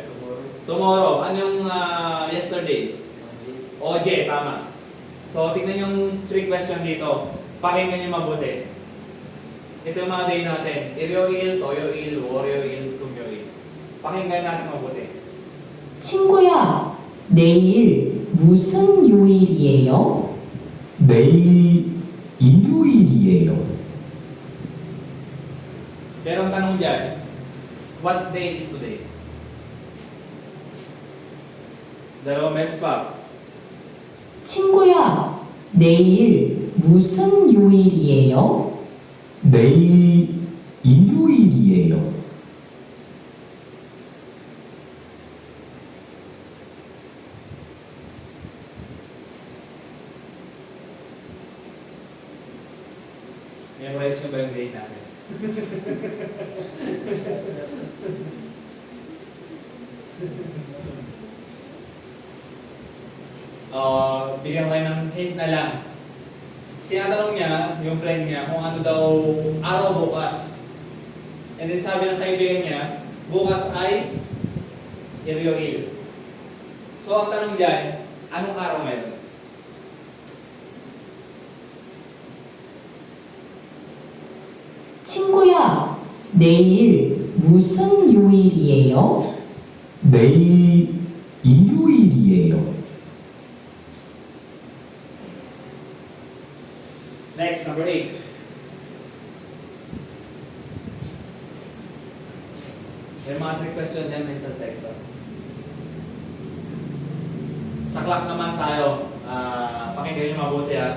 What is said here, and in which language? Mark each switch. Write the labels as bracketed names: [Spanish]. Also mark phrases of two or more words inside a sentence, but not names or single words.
[Filipino] Tomorrow. Ano yung yesterday? OJ, tama. So, tignan yung [English] trick question [Filipino] dito. Pakinggan nyo mabuti. Ito yung mga day natin. [Korean] 일요일, 토요일, 월요일, 목요일. [Filipino] Pakinggan natin mabuti. [Korean] 친구야, 내일 무슨 요일이에요? 내일 일요일이에요. [Filipino] Pero ang tanong dyan, [English] what day is today? [Filipino] Dalawang beses pa. [Korean] 친구야, 내일 무슨 요일이에요? 내일 일요일이에요. [Filipino] Memorize nyo ba yung day natin? Bigyan ko kayo ng hint na lang. Tinatanong niya, yung friend niya, kung ano daw araw bukas. And then sabi ng kaibigan niya, bukas ay Iloilo. So ang tanong dyan, anong araw ngayon? [Korean] 친구야, 내일 무슨 요일이에요? 내일 일요일이에요. [English] Next, number 8. [Filipino] May mga [English] trick question [Filipino] yan minsan sa exam. Sa clock naman tayo, pakinggan nyo mabuti ha.